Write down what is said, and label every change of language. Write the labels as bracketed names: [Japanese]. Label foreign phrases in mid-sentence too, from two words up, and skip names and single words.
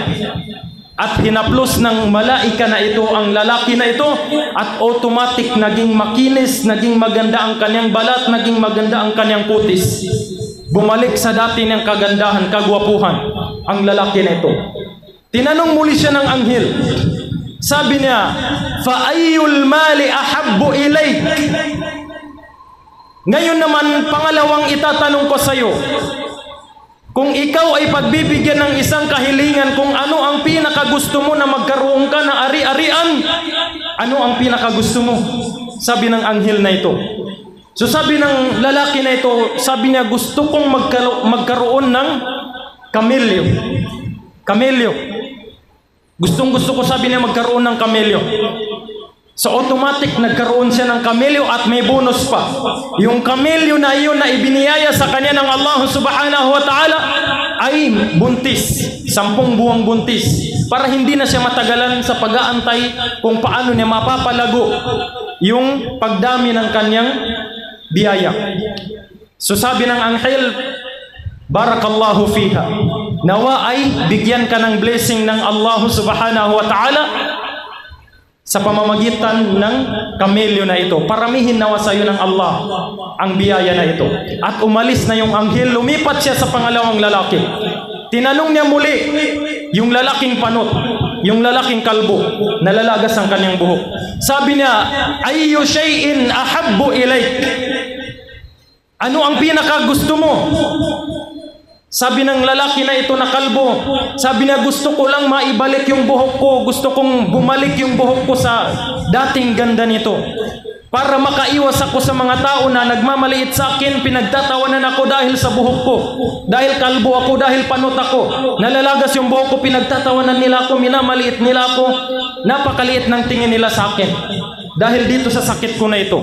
[Filipino] At hinaplos ng malaika na ito ang lalaki na ito, at automatic naging makinis, naging maganda ang kanyang balat, naging maganda ang kanyang kutis. Bumalik sa dati niyang kagandahan, kagwapuhan ang lalaki na ito. Tinanong muli siya ng anghel. Sabi niya, [Arabic] فأي المال أحب إليك? [Filipino] Ngayon naman, pangalawang itatanong ko sa iyo, kung ikaw ay pagbibigyan ng isang kahilingan, kung ano ang pinakagusto mo na magkaroon ka ng ari-arian, ano ang pinakagusto mo? Sabi ng anghel na ito. So sabi ng lalaki na ito, sabi niya, gusto kong magkaroon ng kamelyo. Kamelyo. Gustong-gusto ko, sabi niya, magkaroon ng kamelyo. So automatic nagkaroon siya ng kamelyo, at may bonus pa. Yung kamelyo na iyon na ibiniyaya sa kanya ng Allah [Arabic] سبحانه وتعالى [Filipino] ay buntis, 10 buwang buntis, para hindi na siya matagalan sa pag-aantay kung paano niya mapapalago yung pagdami ng kanyang biyaya. So sabi ng anghel, [Arabic] بارك الله فيها, [Filipino] nawa ay bigyan ka ng blessing ng Allah [Arabic] سبحانه وتعالى [Filipino] sa pamamagitan ng kamelyo na ito. Paramihin nawa sa iyo ng Allah ang biyaya na ito. At umalis na yung anghel, lumipat siya sa pangalawang lalaki. Tinanong niya muli yung lalaking panot, yung lalaking kalbo, nalalagas ang kanyang buhok. Sabi niya, [Arabic] أي شيء أحب إليك? [Filipino] Ano ang pinakagusto mo? Sabi ng lalaki na ito na kalbo, sabi niya, gusto ko lang maibalik yung buhok ko, gusto kong bumalik yung buhok ko sa dating ganda nito, para makaiwas ako sa mga tao na nagmamaliit sa akin, pinagtatawanan ako dahil sa buhok ko, dahil kalbo ako, dahil panot ako, nalalagas yung buhok ko, pinagtatawanan nila ako, minamaliit nila ako, napakaliit ng tingin nila sa akin dahil dito sa sakit ko na ito.